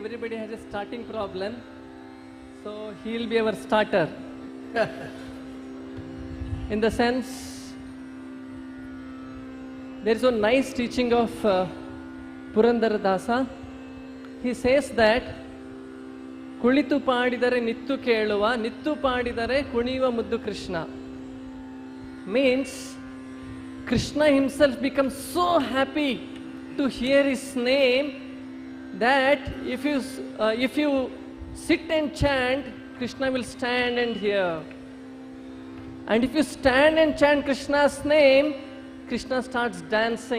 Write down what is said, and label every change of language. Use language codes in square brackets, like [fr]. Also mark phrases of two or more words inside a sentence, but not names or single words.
[en] everybody has a starting problem. So he'll be our starter. In the sense, there is a nice teaching of Purandara Dasa. He says that [kn] ಕುಳಿತು ಪಾಡಿದರೆ ನಿತ್ತು ಕೇಳುವ ನಿತ್ತು ಪಾಡಿದರೆ ಕುಣಿಯುವ ಮುದ್ದು Krishna. [en] Means Krishna himself becomes so happy to hear his name that if you sit and chant, Krishna will stand and hear. And if you stand and chant Krishna's name, Krishna starts dancing.